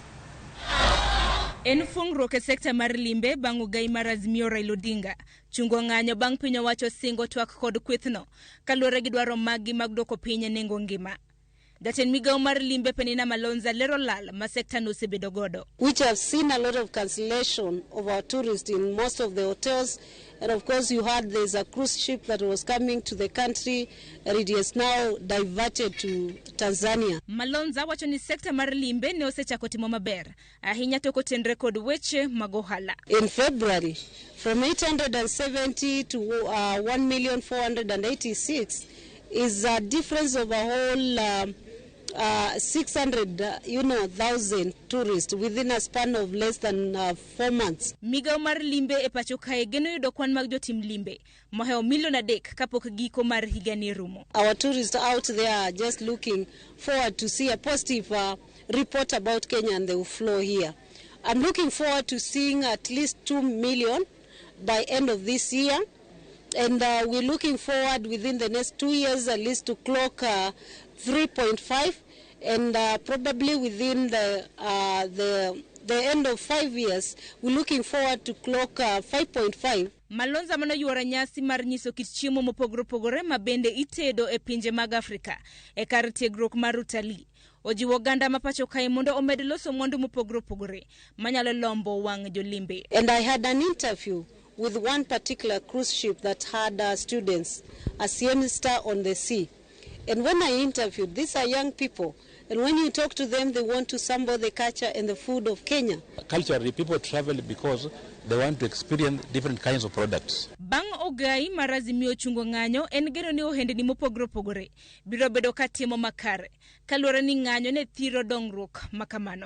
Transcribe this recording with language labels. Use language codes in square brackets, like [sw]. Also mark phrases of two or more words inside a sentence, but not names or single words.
[luo] En fungruok e sekta mar limbe bang' ugai mar Azimio Raila Odinga chungo ng'anyo bang' piny owacho singo twak kod kwethno kaluwore gi dwaro magi mag dwoko piny nengo ngima. Jatend migawo mar limbe Penina Malonza lero lal ma sekta no osebedo godo, [en] which have seen a lot of cancellation of our tourists in most of the hotels. And of course you heard there's a cruise ship that was coming to the country and it is now diverted to Tanzania. [luo] Malonza wacho ni sekta mar limbe ne osechako timo maber ahinya to kotenre kod weche mag ohala. [en] In February, from 870 to 1,486 is a difference of a whole 600,000 tourists within a span of less than 4 months. [luo] Migawo mar limbe e pacho kae geno yudo kwan mag jotim limbe moheo milion 3 kapok giko mar higani rumo. [en] Our tourists out there are just looking forward to see a positive report about Kenya, and they will flow here. I'm looking forward to seeing at least 2 million by end of this year. And we're looking forward within the next 2 years at least to clock 3.5, and probably within the end of 5 years, we're looking forward to clock 5.5. [luo] Malonza mano yuara nyasi mar nyiso kit chiemo mopogore opogore ma bende itedo e pinje mag Afrika e kar tiegruok mar utalii. Ojiwo ganda mapacho kae mondo omed loso mwandu mopogore opogore manyalo lombo wang' jolimbe. [en] And I had an interview with one particular cruise ship that had students, a siesta on the sea. And when I interviewed, these are young people, and when you talk to them, they want to sample the culture and the food of Kenya. Culturally, people travel because they want to experience different kinds of products. [luo] Bang ogai marazimio chungo ng'anyo en geno ni ohendni mopogore opogore biro bedo katimo makare kaluwore ni ng'anyo ne thiro dongruok makamano.